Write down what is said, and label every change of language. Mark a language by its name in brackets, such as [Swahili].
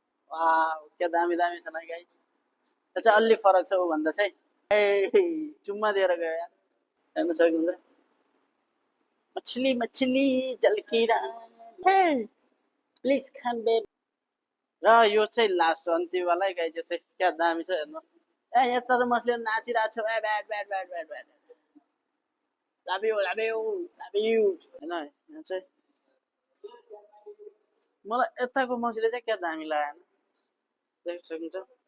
[Nepali] वाह क्या दामी दामी छन् है गाई। त्यो चाहिँ अलि फरक छ ऊ भन्दा चाहिँ। ए चुम्मा दिएर गयो यार हेर्न सक्नुहुन्छ। [Hindi] मछली मछली जल की रानी [English] Please come back. [Nepali] र यो चाहिँ लास्ट अन्तिमवाला है गाई। यो चाहिँ क्या दामी छ हेर्नु। ए यता त मछली नाचिरहेको छ। ए bat bat bat bat bat लाबियो लाबियो लाबियो होइन। यहाँ चाहिँ मलाई यताको मछली चाहिँ क्या दामी लागेन देख्न सक्नुहुन्छ।